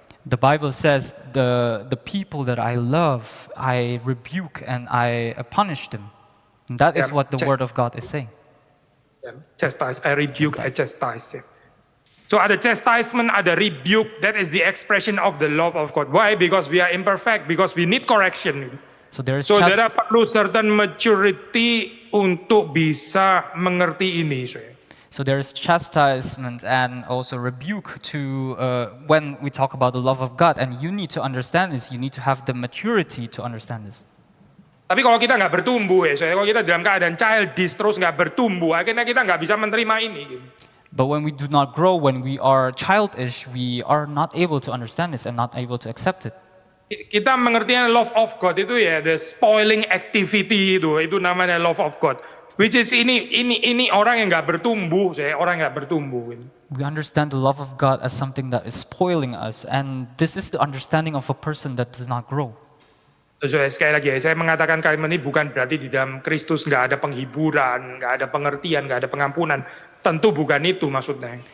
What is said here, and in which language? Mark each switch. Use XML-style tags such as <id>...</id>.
<en>The Bible says the people that I love, I rebuke and I punish them. And that is what the word of God is saying. Chastise, I rebuke, I chastise. So</en> <id>ada chastisement, ada rebuke.</id> <en>That is the expression of the love of God. Why? Because we are imperfect, because we need correction. So there is</en> <id>saudara perlu</id> <en>certain maturity</en> <id>untuk bisa mengerti ini.</id> <en>So there is chastisement and also rebuke to when we talk about the love of God, and you need to understand this. You need to have the maturity to understand this.</en> <id>Tapi kalau kita nggak bertumbuh kalau kita dalam keadaan childish terus nggak bertumbuh, akhirnya kita nggak bisa menerima ini.</id> <en>But when we do not grow, when we are childish, we are not able to understand this and not able to accept it.</en> <id>Kita mengertinya love of God itu ya</id> <en>the spoiling activity</en> <id>itu namanya love of God, which is ini orang yang nggak bertumbuh, orang nggak bertumbuh.</id> <en>We understand the love of God as something that is spoiling us, and this is the understanding of a person that does not grow.</en> <id>So, sekali lagi saya mengatakan kalimat ini bukan berarti di dalam Kristus nggak ada penghiburan, nggak ada pengertian, nggak ada pengampunan. Tentu bukan itu maksudnya.</id>